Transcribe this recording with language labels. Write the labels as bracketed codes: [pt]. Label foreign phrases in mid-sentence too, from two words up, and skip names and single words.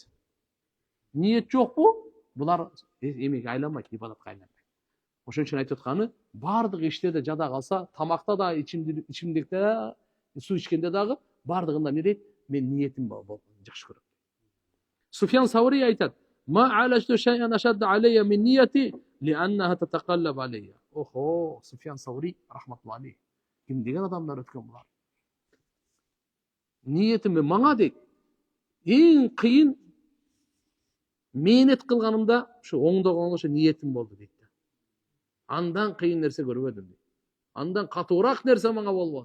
[ky] Ниет жокпу? Булар эмеге айланбайт, ибадатка айланбайт. Ошон үчүн айтып атканы, бардык иштерде жада калса, тамакта да, ичимдикте, суу ичкенде дагы бардыгында эмне дейт? Мен ниетим жакшы көрөм. Суфьян Саури айтат: [ar] "ما عالجت شيئا أشد علي من نيتي لأنها تتقلب علي." [ky] Охо, Суфьян Саури [ar] رحمة الله عليه. [ky] Ким деген адамдар өткөн булар? Ниетиме мага дейт. Эң кыйын мээнет кылганымда ушу оңдогонго ошо ниетим болду дейт. Андан кыйын нерсе көрбөдүм дейт. Андан катуураак нерсе мага болбоду.